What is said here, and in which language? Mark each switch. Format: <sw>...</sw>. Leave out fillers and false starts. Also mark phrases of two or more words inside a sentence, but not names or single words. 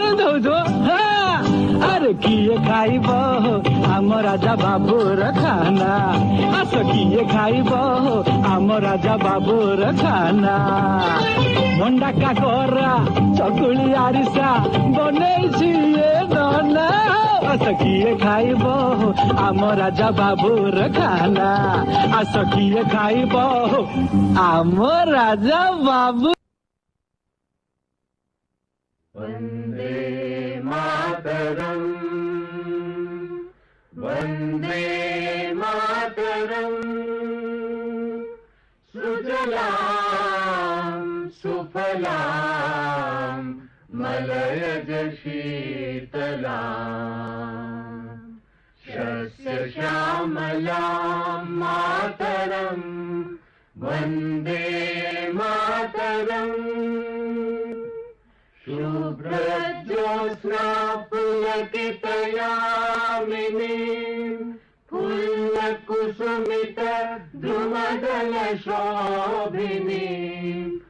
<or>ଦଉଛ ଆରେ କିଏ ଖାଇବ ଆମ ରାଜା ବାବୁର ଖାନା ଆସ କିଏ ଖାଇବ ଆମ ରାଜା ବାବୁର ଖାନା ମଣ୍ଡା କାକରା ଚକୁଳି ଆରିସା ବନେଇଛି ଏ ନନା ଆସ କିଏ ଖାଇବ ଆମ ରାଜା ବାବୁର ଖାନା ଆସ କିଏ ଖାଇବ ଆମ ରାଜା ବାବୁ</or> <sa>वन्दे मातरम् वन्दे मातरम् सृजन सुफलां मलयज शीतलां शस्यश्यामलां मातरं वन्दे मातरम् शुभ्रज्योत्स्ना पुलकितयामिनीं फुल्लकुसुमित द्रुमदलशोभिनीं</sa>